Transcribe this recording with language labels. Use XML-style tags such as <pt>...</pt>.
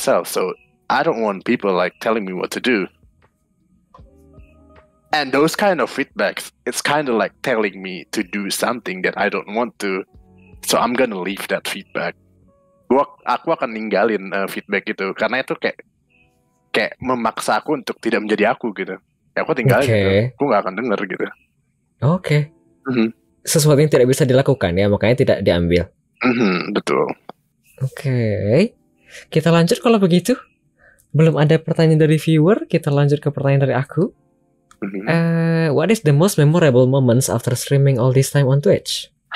<en>So I don't want people like telling me what to do. And those kind of feedbacks, it's kind of like telling me to do something that I don't want to. So I'm gonna leave that feedback.</en> <id>Aku akan ninggalin feedback itu karena itu kayak memaksa aku untuk tidak menjadi aku gitu. Ya aku tinggalin gitu. Aku nggak akan denger gitu. Oke. Sesuatu yang tidak bisa dilakukan ya, makanya tidak diambil. Betul. Oke. Kita lanjut kalau begitu. Belum ada pertanyaan dari viewer, kita lanjut ke pertanyaan dari aku.</id> <en>What is the most memorable moments after streaming all this time on Twitch?</en>